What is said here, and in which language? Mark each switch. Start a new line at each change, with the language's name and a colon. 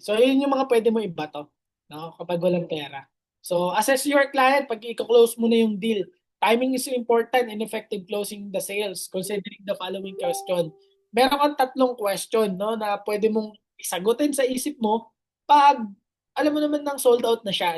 Filipino: So yun yung mga pwede mo ibato, no? Kapag walang pera. So assess your client pag i-close mo na yung deal.
English: Timing is important in effective closing the sales considering the following question.
Filipino: Meron kang tatlong question, no, na pwede mong isagutin sa isip mo pag alam mo naman nang sold out na siya.